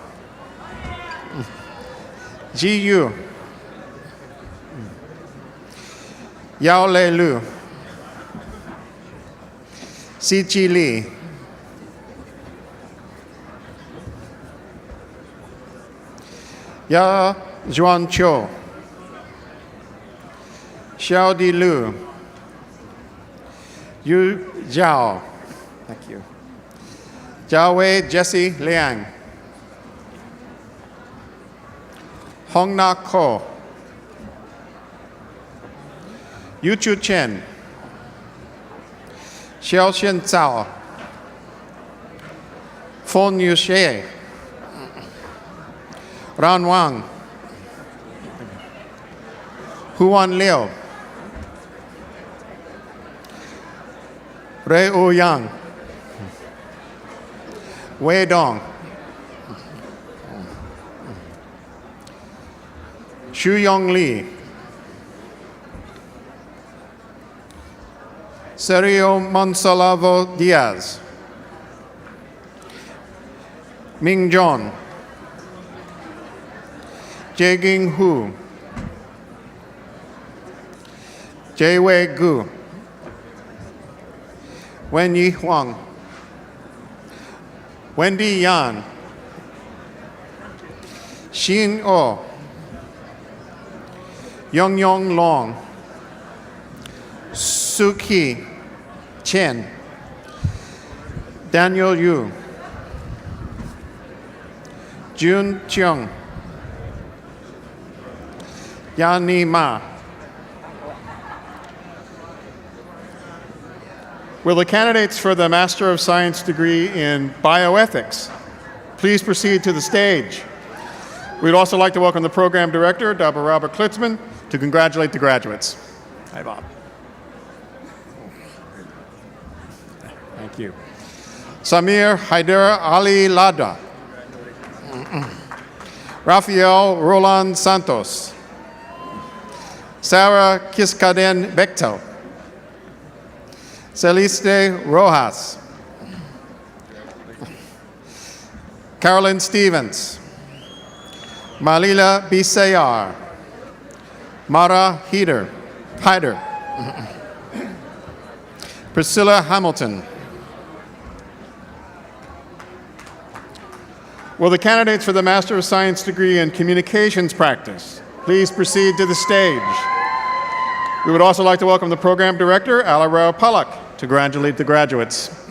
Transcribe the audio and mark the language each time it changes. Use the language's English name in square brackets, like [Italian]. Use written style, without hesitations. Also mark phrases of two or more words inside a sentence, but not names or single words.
[English] Ji Yu. Yao Le Lu. Si Chi Li. Ya Zhuan Cho. Xiao Di Lu. Yu Zhao. Thank you. Jiao Wei Jesse Liang. Hong Na Ko. Yu Chu Chen. Xiao Xian Zhao. Fon Yu Xie. Ran Wang. Huan Liu. Rei Wu Yang. Wei Dong. Xu Yong Li. Sergio Monsalvo Diaz. Ming John. Jaeging Hu. Jaiwei Gu. Wen Yi Huang. Wendy Yan. Xin O. Yong Yong Long. Suki Chen. Daniel Yu. Jun Cheong. Yani Ma. Will the candidates for the Master of Science degree in Bioethics please proceed to the stage? We'd also like to welcome the program director, Dr. Robert Klitzman, to congratulate the graduates. Hi, Bob. Thank you. Samir Haider Ali Lada. Rafael Roland Santos. Sarah Kiskaden Bechtel. Celeste Rojas. Carolyn Stevens. Malila Bisayar. Mara Hyder. Priscilla Hamilton. Will the candidates for the Master of Science degree in Communications Practice please proceed to the stage? We would also like to welcome the program director, Alara Palak, to congratulate the graduates.